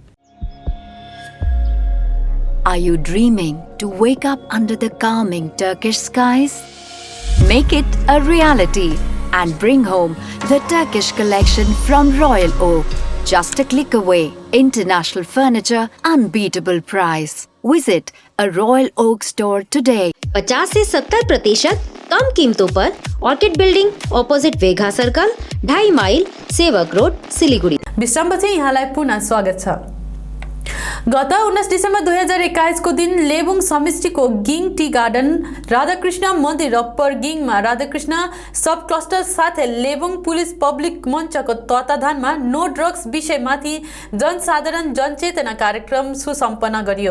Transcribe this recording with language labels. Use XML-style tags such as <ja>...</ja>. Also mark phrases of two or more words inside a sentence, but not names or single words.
<en>Are you dreaming to wake up under the calming Turkish skies? Make it a reality and bring home the Turkish collection from Royal Oak. Just a click away. International furniture, unbeatable price. Visit a Royal Oak store today.</en> <hi>50 से 70% कम कीमतों पर ऑर्किड बिल्डिंग अपोजिट वेघा सर्कल 2.5 माइल सेवक रोड सिलीगुडी।</hi> <ne>विश्रामपछि यहाँलाई पुनः स्वागत छ। गत 19 डिसेम्बर 2021 को दिन लेबुङ समष्टिको गिङ टी गार्डन राधाकृष्ण मन्दिर र परगिङमा राधाकृष्ण</ne> <en>sub cluster</en> <ne>साथै लेबुङ पुलिस पब्लिक मञ्चको तत्वावधानमा</ne> <en>no drugs</en> <ne>विषयमाथि जनसाधारण जनचेतना कार्यक्रम सुसम्पन्न गरियो।</ne>